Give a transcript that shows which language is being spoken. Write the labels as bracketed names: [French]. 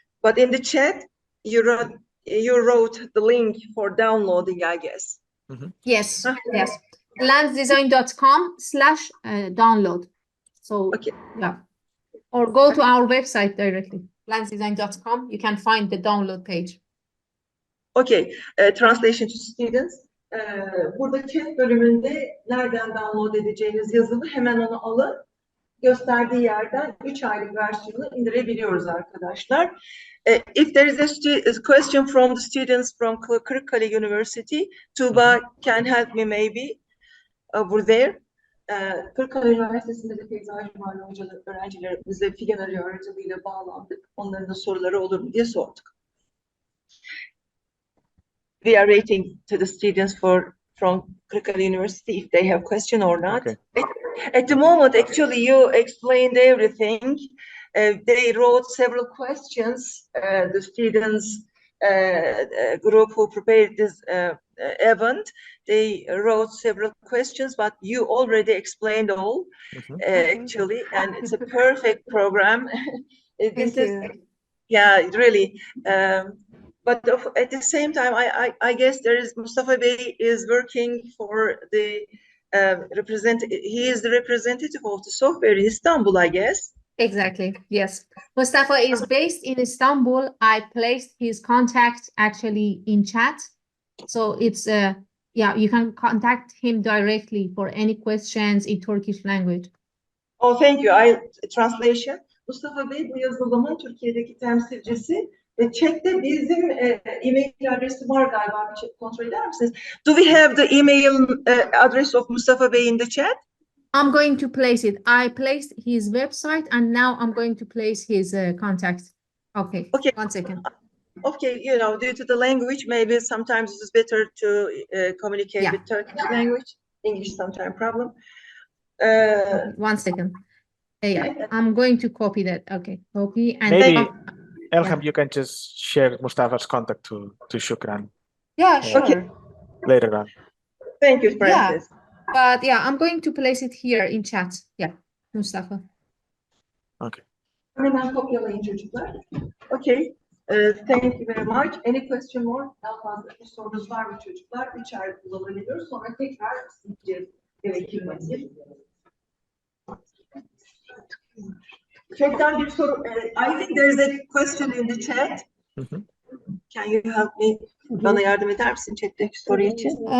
[English] But in the chat, you wrote the link for downloading, I guess. Yes, yes. landsdesign.com/download. So Okay. yeah, or go to our website directly, landsdesign.com. You can find the download page. Okay, translation to students. [Turkish] Burada chat bölümünde nereden download edeceğiniz yazılı, hemen onu alın. Gösterdiği yerden 3 aylık versiyonu indirebiliyoruz arkadaşlar. [English] If there is a question from the students from Kırıkkale University, Tuba can help me maybe over there. [Turkish] Kırıkkale Üniversitesi'nde de peyzaj mimarlığı hocaları, öğrencilerimizle Figen Arıyor aracılığıyla bağlandık. Onların da soruları olur mu diye sorduk. [English] We are waiting to the students from Kırıkkale University if they have question or not. Okay. At the moment, actually, you explained everything. They wrote several questions. The students group who prepared this event, they wrote several questions, but you already explained all, actually, and it's a perfect program. Thank you. Yeah, really. But at the same time, I guess there is Mustafa Bey is working for the he is the representative of the software in Istanbul, I guess. Exactly. Yes. Mustafa is based in Istanbul. I placed his contact actually in chat. So it's Yeah, you can contact him directly for any questions in Turkish language. Oh, thank you. Translation. [Turkish] Mustafa Bey bu yazılımın Türkiye'deki temsilcisi ve chatte bizim e-mail adresi var galiba. Bir kontrol eder misiniz? [English] Do we have the email address of Mustafa Bey in the chat? I'm going to place it. I placed his website and now I'm going to place his contact. Okay, Okay. 1 second. Okay, you know, due to the language, maybe sometimes it's better to communicate Yeah. with Turkish language. English sometimes problem. Okay, 1 second. Yeah, I'm going to copy that. Okay, copy and Maybe, Elham, you can just share Mustafa's contact to Shukran yeah, sure. Okay. later on. Thank you, Francis. But yeah, I'm going to place it here in chat. Yeah, Mustafa. Okay. [Turkish] Hemen kopyalayın çocuklar. [English] Okay. Thank you very much. Any question more? [Turkish] Daha fazla bir sorunuz var mı çocuklar? 3 ay kullanabiliyoruz. Sonra tekrar isteyeceğiz gerekirmesi. Chatten bir soru. [English] I think there is a question in the chat. Can you help me? [Turkish] Bana yardım eder misin chat'teki soru için?